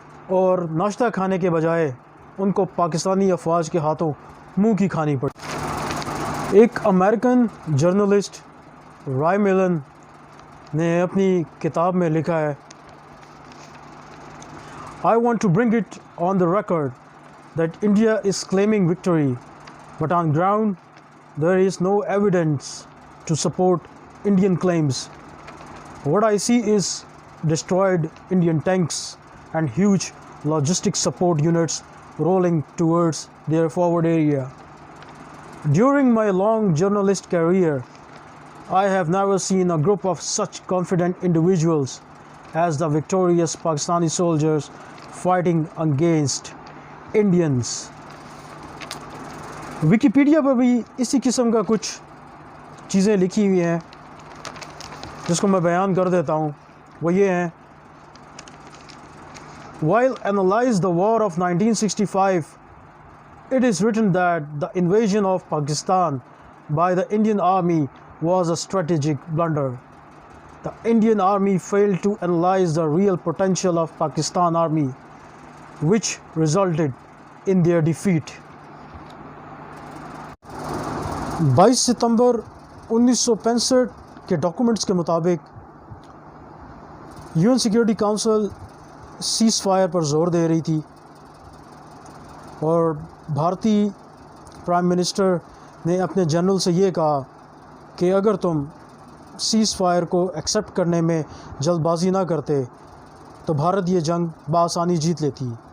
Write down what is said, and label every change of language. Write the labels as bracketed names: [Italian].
[Urdu] اور ناشتہ کھانے کے بجائے ان کو پاکستانی افواج کے ہاتھوں منہ کی کھانی پڑی۔ ایک امریکن جرنلسٹ رائے ملن نے اپنی کتاب میں لکھا ہے، [English] I want to bring it on the record that India is claiming victory, but on ground there is no evidence to support Indian claims. What I see is destroyed Indian tanks and huge logistic support units rolling towards their forward area. During my long journalist career, I have never seen a group of such confident individuals as the victorious Pakistani soldiers fighting against Indians. [Urdu] Wikipedia پر بھی اسی قسم کا کچھ چیزیں لکھی ہوئی ہیں جس کو میں بیان کر دیتا ہوں. وہ یہ ہیں: [English] While analyze the war of 1965, it is written that the invasion of Pakistan by the Indian Army was a strategic blunder. The Indian Army failed to analyze the real potential of Pakistan Army, which resulted in their defeat. [Urdu] 22 ستمبر 1965 کے documents کے مطابق UN security council cease fire پر زور دے رہی تھی، اور بھارتی prime minister نے اپنے جنرل سے یہ کہا کہ اگر تم سیز فائر کو ایکسیپٹ کرنے میں جلد بازی نہ کرتے تو بھارت یہ جنگ بآسانی جیت لیتی.